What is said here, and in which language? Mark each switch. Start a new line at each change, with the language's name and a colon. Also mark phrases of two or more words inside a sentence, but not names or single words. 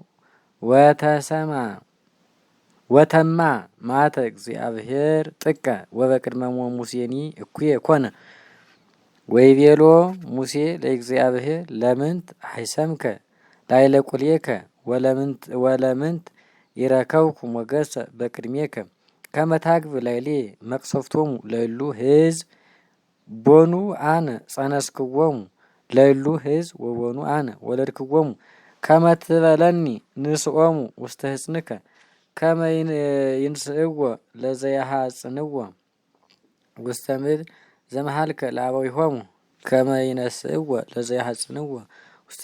Geez: ወተማ መዓተ እግዚአብሔር ጥቀ ወበቅድመ ሙሴኒ እኩየ ኮነ ወይቤሎ ሙሴ ለእግዚአብሔር ለምንት አሕሰምከ ላዕለ ቁልኤከ ወለምንት ይረከብኩ ሞገሰ በቅድሜከ ከመ ታግብ ላዕሌየ መቅሰፍቶሙ ለእሉ ሕዝብ ቦኑ አነ ጸነስክዎሙ ለእሉ ሕዝብ ወቦኑ አነ ወለድክዎሙ ከመ ትቤለኒ ንስኦሙ ውስተ ሕፅንከ ከመ ይንስእዎ ለዘያሐጽንዎ ውስተ ምድር ዘመሃልከ ለአበዊሆሙ ከመ ይነስእዎ ለዘያሐጽንዎ ውስተ